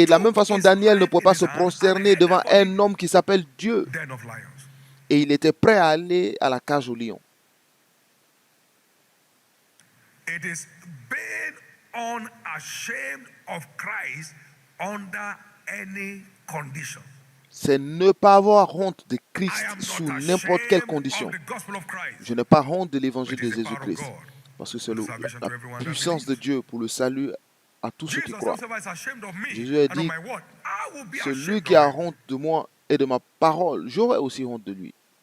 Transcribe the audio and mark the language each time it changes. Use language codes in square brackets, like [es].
[fr] Et de la même façon, Daniel ne pouvait pas se prosterner devant un homme qui s'appelle Dieu. Et il était prêt à aller à la cage aux lions. [en] It is being unashamed of Christ under any condition. [fr] C'est ne pas avoir honte de Christ sous n'importe quelle condition. Je n'ai pas honte de l'évangile de Jésus-Christ, parce que c'est la puissance de Dieu pour le salut à tous ceux qui croient. Jésus a dit, celui qui a honte de moi et de ma parole, j'aurai aussi honte de lui.